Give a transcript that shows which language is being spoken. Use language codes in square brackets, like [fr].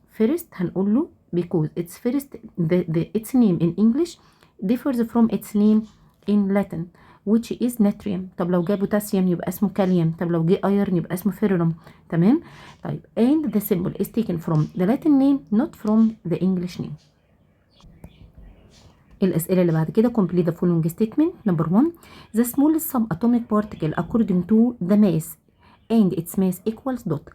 [en] first [ar] هنقول له [en] because its first its name in English differs from its name in Latin which is natrium. [ar] طب لو جه بوتاسيوم يبقى اسمه كاليوم، طب لو جه ايرن يبقى اسمه فيرولوم. تمام. [en] طيب and the symbol is taken from the Latin name not from the English name. [ar] الأسئلة اللي بعد كده [en] complete the following statement. number 1 the smallest subatomic particle according to the mass and its mass equals dot.